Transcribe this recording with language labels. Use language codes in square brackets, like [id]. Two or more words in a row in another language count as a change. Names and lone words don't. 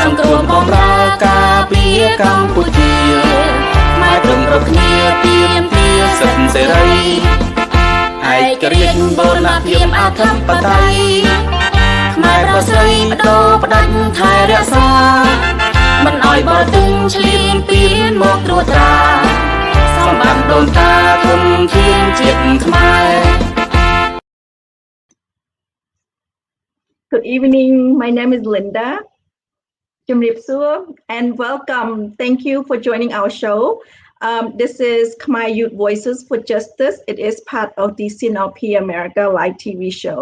[km] ង្គ្រោះបម្រើការពារកម្ពុជាខ្មែរព្រមគ្រប់គ្នាទាមទារសិទ្ធិសេរីឯករាជ្យបូរណភាពអធិបតេយ្យខ្មែរប្រស្រីបដូរផ្ដាច់ថែរក្សាមិនឲ្យបរទេសឆ្លៀនពៀនមកត្រួតត្រាសម្បត្តិដូនតាធនធានជាតិខ្មែរ [en] Good evening. My name is Linda. And welcome. Thank you for joining our show. This is Khmer Youth Voices for Justice. It is part of the CNRP America live TV show.